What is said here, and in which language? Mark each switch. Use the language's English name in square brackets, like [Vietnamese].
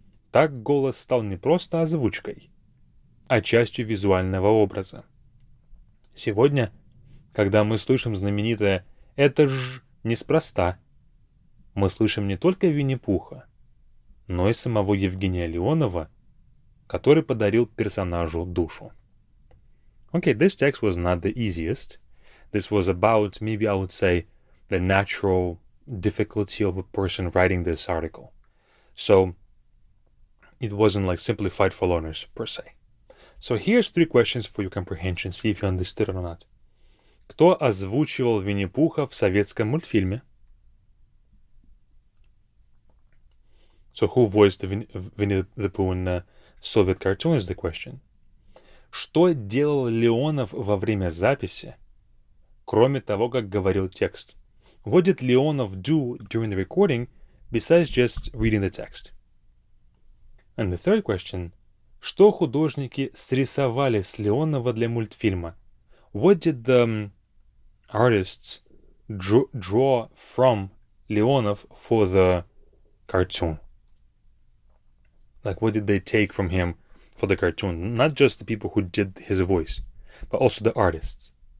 [Russian] Так голос стал не просто озвучкой, а частью визуального образа. Сегодня, когда мы слышим знаменитое «это ж неспроста», мы слышим не только Винни-Пуха, но и самого Евгения Леонова, который подарил персонажу душу. [English] Okay, this text was not the easiest. This was about, maybe I would say, the natural difficulty of a person writing this article. So, it wasn't like simplified for learners, per se. So, here's 3 questions for your comprehension, see if you understood it or not. [Russian] Кто озвучивал Винни-Пуха в советском мультфильме? [English] So, who voiced Winnie-the-Pooh in the Soviet cartoon is the question. [Russian] Что делал Леонов во время записи, кроме того, как говорил текст? [English] What did Leonov do during the recording besides just reading the text? And the third question. [Russian] Что художники срисовали с Леонова для мультфильма? [English] What did the artists draw from Leonov for the cartoon? Like, what did they take from him for the cartoon? Not just the people who did his voice, but also the artists.